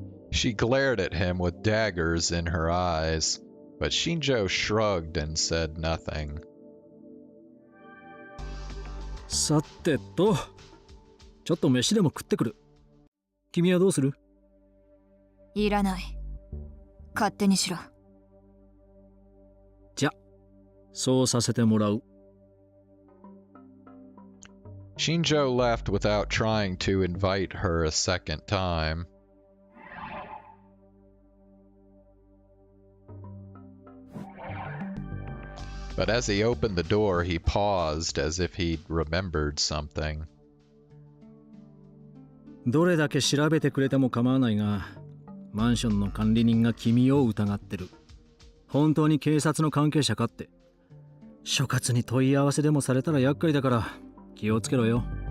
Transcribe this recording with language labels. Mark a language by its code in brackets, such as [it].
[en] She glared at him with daggers in her eyes, but Shinjo shrugged and said nothing. [ja] さてと、ちょっと飯でも食ってくる。君はどうする？いらない。勝手にしろ。じゃ、そうさせてもらう。 [en] Shinjo left without trying to invite her a second time. But as he opened the door, he paused as if he'd remembered something. [ja] どれだけ調べてくれても構わないが、マンションの管理人が君を疑ってる。本当に警察の関係者かって。所轄に問い合わせでもされたら厄介だから気をつけろよ。